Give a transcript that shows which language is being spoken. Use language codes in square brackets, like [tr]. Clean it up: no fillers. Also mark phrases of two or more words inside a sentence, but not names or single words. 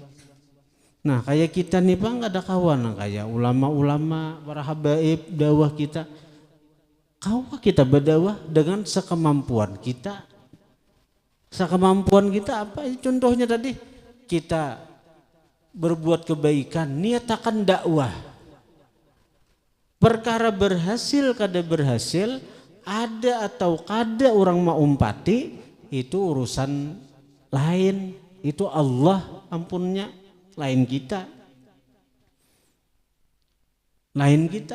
[id] Nah kayak kita nih bang ada kawan kayak ulama-ulama para habaib dakwah kita. Kau kita berdakwah dengan sekemampuan kita. Sekemampuan kita apa? Contohnya tadi kita berbuat kebaikan, niatakan dakwah. [bjn] Perkara berhasil kada berhasil, ada atau kada orang mau umpati, itu urusan lain. Itu Allah ampunnya, lain kita. Lain kita.